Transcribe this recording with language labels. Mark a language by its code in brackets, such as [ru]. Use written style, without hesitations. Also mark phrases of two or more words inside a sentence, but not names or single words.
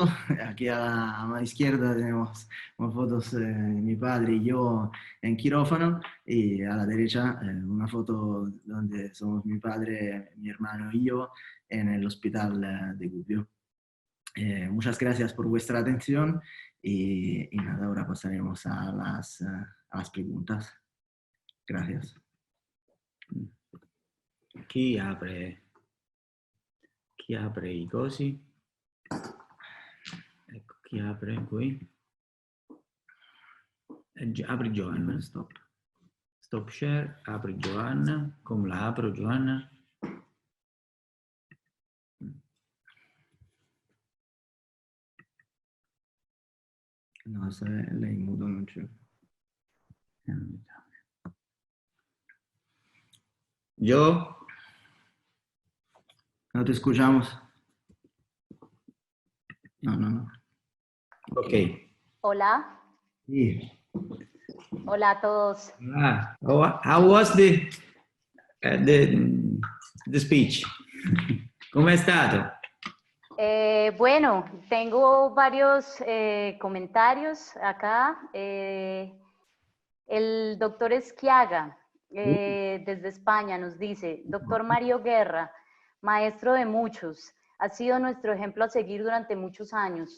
[es] Aquí a la mano izquierda tenemos fotos de mi padre y yo en quirófano, y a la derecha una foto donde somos mi padre, mi hermano y yo en el hospital de Gubbio. Muchas gracias por vuestra atención y nada, ahora pasaremos a las preguntas. Gracias. [it] Chi apre i cosi? Ecco, chi apre qui? Apri Giovanna. Stop share, apri Giovanna. Come la apro Giovanna? No, lei in muto non c'è. [es] Yo. No te escuchamos. No. Ok. Hola. Sí. Hola a todos. [en] How was the speech? [es] ¿Cómo ha estado? Bueno, tengo varios comentarios acá. El doctor Esquiaga, desde España, nos dice: doctor Mario Guerra, maestro de muchos, ha sido nuestro ejemplo a seguir durante muchos años.